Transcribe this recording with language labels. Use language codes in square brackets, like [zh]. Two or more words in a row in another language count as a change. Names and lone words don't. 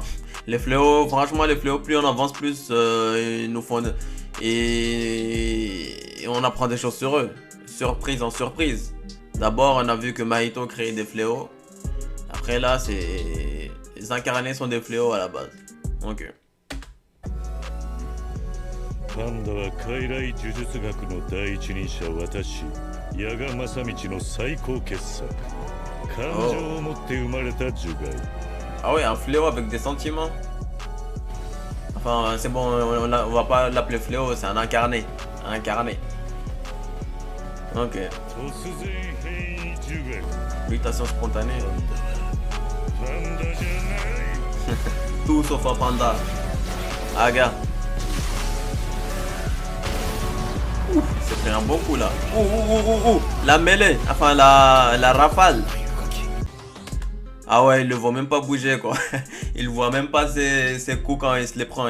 [fr] Les fléaux, franchement, les fléaux, plus on avance, plus ils nous font... Et on apprend des choses sur eux. Surprise en surprise. D'abord, on a vu que Mahito créait des fléaux. Après, là, c'est... Les incarnés sont des fléaux à la base. Ok. [ja] パンダは傀儡呪術学の第一人者私矢賀正道の最高傑作感情を持って生まれた樹骸 [fr] Ah ouais, un fléau avec des sentiments. Enfin, c'est bon, on va pas l'appeler fléau, c'est un incarné. Un incarné. Ok. [ja] 突然変異樹骸 [fr] Mutation spontanée. [ja] パンダじゃない [fr] Tout sauf un panda. Ah, gars. Ouf, il s'est pris un bon coup là. Ouh. La mêlée. Enfin, la rafale. Ah ouais, il le voit même pas bouger quoi. Il voit même pas ses coups quand il se les prend.